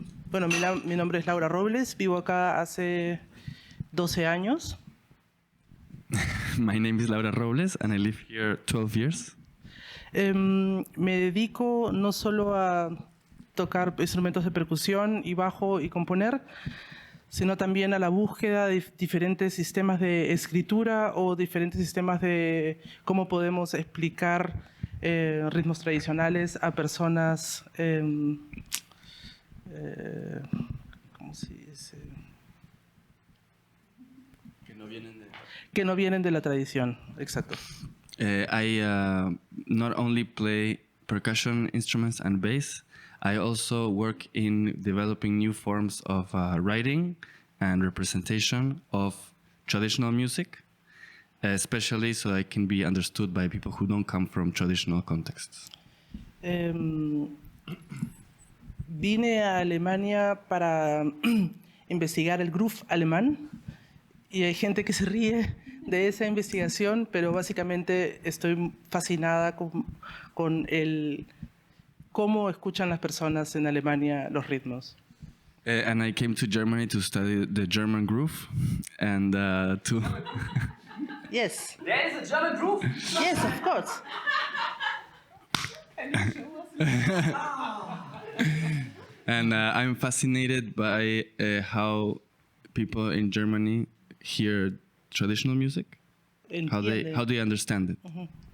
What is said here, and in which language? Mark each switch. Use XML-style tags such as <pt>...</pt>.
<es>Bueno, mi nombre es Laura Robles, vivo acá hace 12 años.</es> <en>My name is Laura Robles and I live here 12 years.</en> <es>Me dedico no solo a tocar instrumentos de percusión y bajo y componer, sino también a la búsqueda de diferentes sistemas de escritura o diferentes sistemas de cómo podemos explicar ritmos tradicionales a personas, ¿cómo se dice? Que no vienen de la tradición, exacto.</es> <en>I not only play percussion instruments and bass, I also work in developing new forms of writing and representation of traditional music, especially so I can be understood by people who don't come from traditional contexts.</en> <es>Vine a Alemania para investigar el groove alemán y hay gente que se ríe de esa investigación, pero básicamente estoy fascinada con el cómo escuchan las personas en Alemania los ritmos.</es> <en>And I came to Germany to study the German groove and to... Yes. There is a German groove. Yes, of course. And I'm fascinated by how people in Germany hear traditional music, how they understand it.</en>